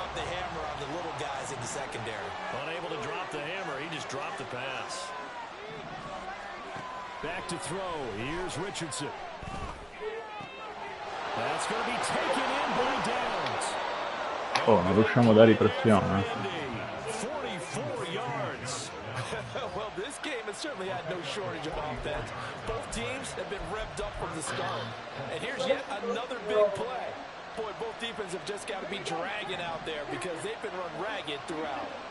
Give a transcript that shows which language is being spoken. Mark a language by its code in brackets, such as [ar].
[en] Unable to drop the hammer, he just dropped the pass. Back to throw, here's Richardson. That's going to be taken in by Downs. [it] Oh, non riusciamo a dare pressione. [en] 44 yards. Well, this game has certainly had no shortage of offense. Both teams have been revved up from the start. And here's yet another big play. Boy, both defenses have just got to be dragging out there because they've been run ragged throughout.